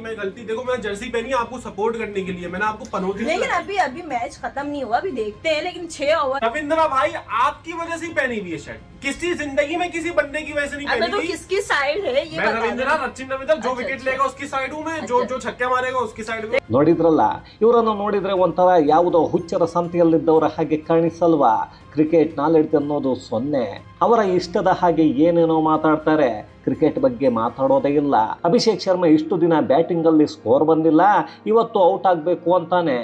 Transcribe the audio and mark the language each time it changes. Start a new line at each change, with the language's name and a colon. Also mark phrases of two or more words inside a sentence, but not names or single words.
Hindi: मैं गलती, देखो मैं जर्सी पहनी आपको सपोर्ट करने के लिए, मैंने आपको पनौती। लेकिन अभी मैच खत्म नहीं हुआ, अभी देखते हैं। लेकिन 6 ओवर। रविंद्रा भाई आपकी वजह से ही पहनी हुई है शर्ट, किसी जिंदगी में किसी बंदे की वजह से नहीं पहनी तो हुई। किसकी साइड है ये? मैं रविंद्रा, सचिन रविंद्र, जो विकेट लेगा उसकी साइड हूँ मैं, जो छक्के मारेगा उसकी साइड में।
Kannada: ನೋಡಿದ್ರಲ್ಲ, ಇವರನ್ನು ನೋಡಿದ್ರೆ ಒಂಥರ ಯಾವುದೋ ಹುಚ್ಚರ ಸಂತೆಯಲ್ಲಿದ್ದವರ ಹಾಗೆ ಕಾಣಿಸಲ್ವಾ?
English: cricket knowledge
Kannada: ಅನ್ನೋದು 0. ಅವರ ಇಷ್ಟದ ಹಾಗೆ ಏನೇನೋ ಮಾತಾಡ್ತಾರೆ, ಕ್ರಿಕೆಟ್ ಬಗ್ಗೆ ಮಾತಾಡೋದೇ ಇಲ್ಲ. ಅಭಿಷೇಕ್ ಶರ್ಮಾ ಇಷ್ಟು ದಿನ ಬ್ಯಾಟಿಂಗ್ ಅಲ್ಲಿ ಸ್ಕೋರ್ ಬಂದಿಲ್ಲ, ಇವತ್ತು ಔಟ್ ಆಗಬೇಕು ಅಂತಾನೆ.